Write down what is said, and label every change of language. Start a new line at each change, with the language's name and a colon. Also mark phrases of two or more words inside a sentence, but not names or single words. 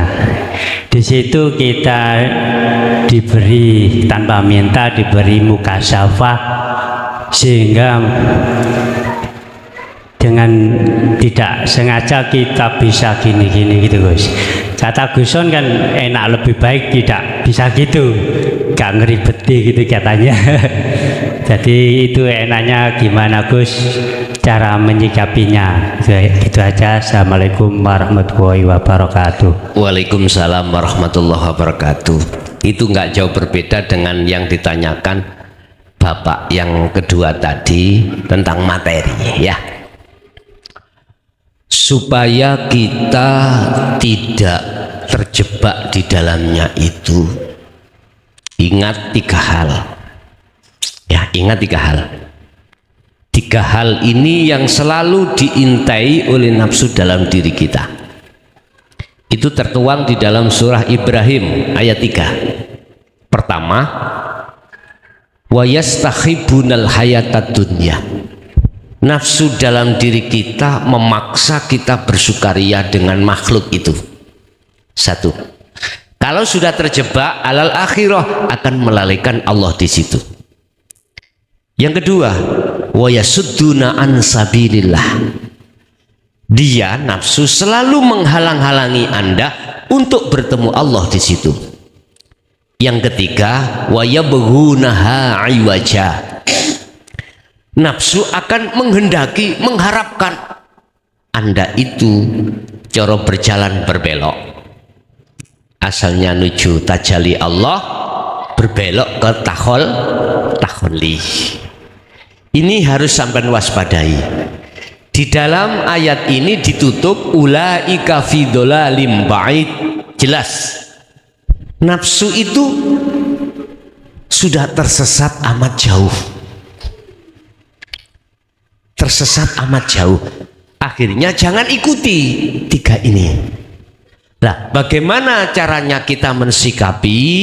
Indonesian: Di situ kita diberi tanpa minta diberi mukasafah sehingga dengan tidak sengaja kita bisa gini-gini gitu Gus. Kata Guson kan enak lebih baik tidak bisa gitu, gak ngeribeti gitu katanya. Jadi itu enaknya gimana Gus cara menyikapinya. Gitu aja.
Arabic: السلام عليكم ورحمة الله وبركاته. وعليكم السلام ورحمة الله وبركاته.
Indonesian: Itu nggak jauh berbeda dengan yang ditanyakan Bapak yang kedua tadi tentang materi ya. Supaya kita tidak terjebak di dalamnya itu, ingat tiga hal ya, ingat tiga hal. Tiga hal ini yang selalu diintai oleh nafsu dalam diri kita. Itu tertuang di dalam surah Ibrahim ayat 3. Pertama,
Arabic: ويستحبون الحياة الدنيا.
Indonesian: Nafsu dalam diri kita memaksa kita bersukaria dengan makhluk itu. Satu, kalau sudah terjebak
Arabic: على الآخرة
Indonesian: akan melalaikan Allah di situ. Yang kedua,
Arabic: ويصدون عن سبيل الله.
Indonesian: Dia nafsu selalu menghalang-halangi Anda untuk bertemu Allah di situ. Yang ketiga,
Arabic: ويبغونها عوجا.
Indonesian: Nafsu akan menghendaki, mengharapkan Anda itu cara berjalan berbelok. Asalnya menuju tajalli Allah, berbelok ke takholi. Ini harus sampai waspadai. Di dalam ayat ini ditutup
Arabic: أولئك في ضلال بعيد.
Indonesian: Jelas nafsu itu sudah tersesat amat jauh. Tersesat amat jauh. Akhirnya jangan ikuti tiga ini. Nah, bagaimana caranya kita mensikapi?